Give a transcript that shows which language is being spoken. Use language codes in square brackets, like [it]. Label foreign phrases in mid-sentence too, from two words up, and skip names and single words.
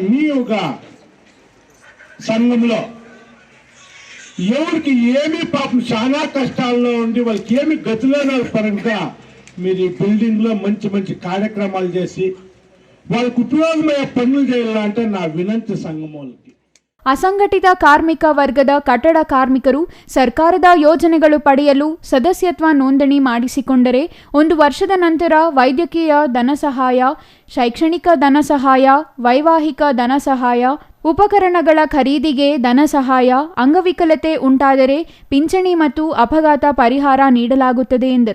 [te] మీ ఒక సంఘంలో ఎవరికి ఏమి పాపం చాలా కష్టాల్లో ఉండి వాళ్ళకి ఏమి గతిలేని పరంగా మీరు ఈ బిల్డింగ్ లో మంచి మంచి కార్యక్రమాలు చేసి వాళ్ళకు ఉపయోగమయ్యే పనులు చేయాలంటే నా వినంతి సంఘమోళ్ళకి. [kn] ಅಸಂಘಟಿತ ಕಾರ್ಮಿಕ ವರ್ಗದ ಕಟ್ಟಡ ಕಾರ್ಮಿಕರು ಸರ್ಕಾರದ ಯೋಜನೆಗಳು ಪಡೆಯಲು ಸದಸ್ಯತ್ವ ನೋಂದಣಿ ಮಾಡಿಸಿಕೊಂಡರೆ 1 ವರ್ಷದ ನಂತರ ವೈದ್ಯಕೀಯ ಧನಸಹಾಯ, ಶೈಕ್ಷಣಿಕ ಧನಸಹಾಯ, ವೈವಾಹಿಕ ಧನಸಹಾಯ, ಉಪಕರಣಗಳ ಖರೀದಿಗೆ ಧನಸಹಾಯ, ಅಂಗವಿಕಲತೆ ಉಂಟಾದರೆ ಪಿಂಚಣಿ ಮತ್ತು ಅಪಘಾತ ಪರಿಹಾರ ನೀಡಲಾಗುತ್ತದೆ ಎಂದರು.